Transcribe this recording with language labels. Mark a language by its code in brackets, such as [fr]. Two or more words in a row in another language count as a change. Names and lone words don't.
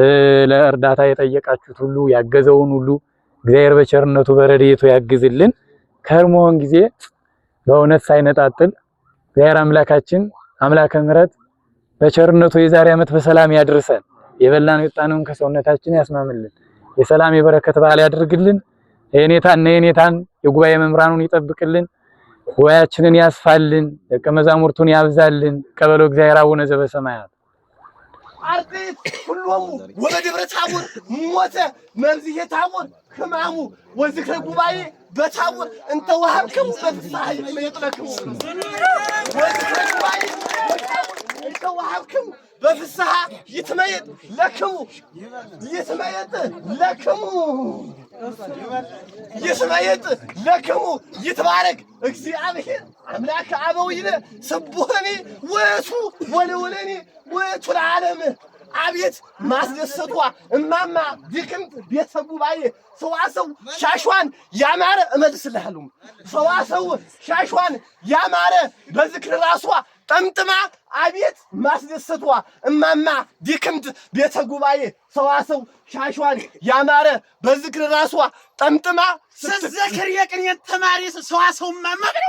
[am] ለእርዳታ የጠየቃችሁት ሁሉ ያገዘውን ሁሉ እግዚአብሔር በቸርነቱ በረድኤቱ ያግዝልን። ከርሞን ጊዜ በእውነት ሳይነጣጥል እግዚአብሔር አምላካችን አምላከ ምሕረት በቸርነቱ የዛሬ ዓመት በሰላም ያድርሰን። የበላነው የወጣነውን ከሰውነታችን ያስማምልን። የሰላም የበረከት በዓል ያድርግልን። የኔታን የጉባኤ መምራኑን ይጠብቅልን። ጉባኤያችንን ያስፋልን። ደቀ መዛሙርቱን ያብዛልን። ቀበለው እግዚአብሔር [gez] አቡነ ዘበሰማያት አርጤት ሁሉም ወበደብረ ታቦር ሞተ መብዝሄ ታቦር ህማሙ ወዝክረ ጉባኤ በታቦር እንተ ወሀብክሙ በፍስሐ ይጥለክሙ ወዝክረ ጉባኤ በታቦር እንተ ወሀብክሙ በፍስሐ ይትመየጥ ለክሙ ይትመየጥ ለክሙ ይትመየጥ ለክሙ ይትባረክ እግዚአብሔር አምላከ አበዊነ ስቡሐኒ ወቱ ወለወለኒ ወቱ ለዓለም [am] አቤት ማስደሰቷ እማማ ድክምት ቤተ ጉባኤ ሰዋሰው ሻሿን ያማረ እመልስልሃለሁ ሰዋሰው ሻሿን ያማረ በዝክር ራሷ ጠምጥማ አቤት ማስደሰቷ እማማ ድክምት ቤተ ጉባኤ ሰዋሰው ሻሿን ያማረ በዝክር ራሷ ጠምጥማ ስትዘክር የቅኔ ተማሪ ሰዋሰው እማማ